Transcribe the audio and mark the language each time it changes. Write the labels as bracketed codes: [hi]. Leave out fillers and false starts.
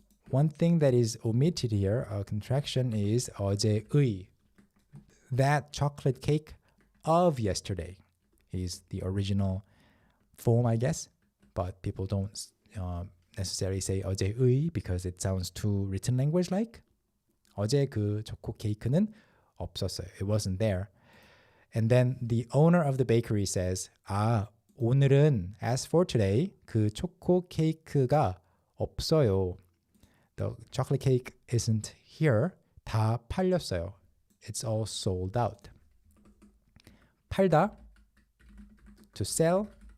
[en] One thing that is omitted here, a contraction, is 어제의. That chocolate cake of yesterday. is the original form, I guess. But people don't necessarily say 어제의 because it sounds too written language like. [ko] 어제 그 초코 케이크는 없었어요. [en] It wasn't there. And then the owner of the bakery says, 오늘은, as for today, [ko] 그 초코 케이크가 없어요. [en] The chocolate cake isn't here. [ko] 다 팔렸어요. [en] It's all sold out. 팔다, to sell.